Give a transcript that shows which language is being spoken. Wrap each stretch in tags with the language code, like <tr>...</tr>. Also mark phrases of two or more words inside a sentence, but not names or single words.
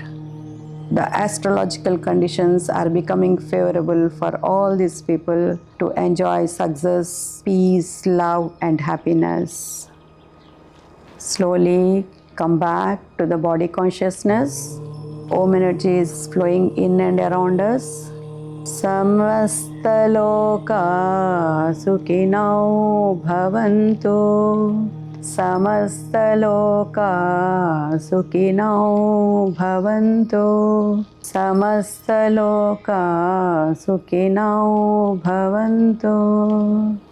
<en>The astrological conditions are becoming favorable for all these people to enjoy success, peace, love, and happiness. Slowly come back to the body consciousness. Om energy is flowing in and around us.</en> <sa>Samastaloka sukhinau bhavantu. Samastaloka sukhinau bhavantu. Samastaloka sukhinau bhavantu.</sa>